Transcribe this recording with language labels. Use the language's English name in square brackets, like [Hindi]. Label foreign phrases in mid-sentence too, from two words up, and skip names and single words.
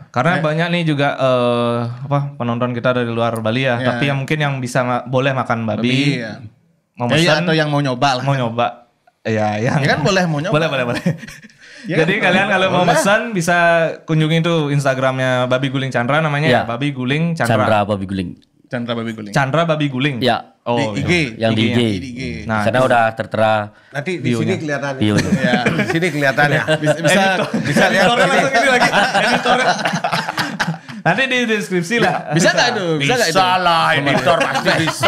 [Indonesian] Karena banyak nih juga penonton kita dari luar Bali ya. Tapi yang mungkin yang bisa boleh makan babi, Iya. mau Ya, iya, pesan, atau yang mau nyoba lah. mau nyoba. Ya, yang Ya kan boleh mau nyoba. boleh. Jadi kalian kalau mau pesan bisa kunjungi tuh Instagramnya Babi Guling Chandra namanya ya. Iya. Babi Guling Chandra. Chandra Babi Guling. Chandra Babi Guling. Chandra Babi Guling. Ya. Oh, Di IG. Yang di IG. Di IG. Nah, Karena udah tertera Nanti di sini kelihatan. bionya. Ya, di sini kelihatan ya. Bisa lihat. editornya langsung ini lagi. Editornya. Nanti di deskripsi lah. Bisa nggak itu? Bisa nggak itu? Bisa lah, editor pasti bisa.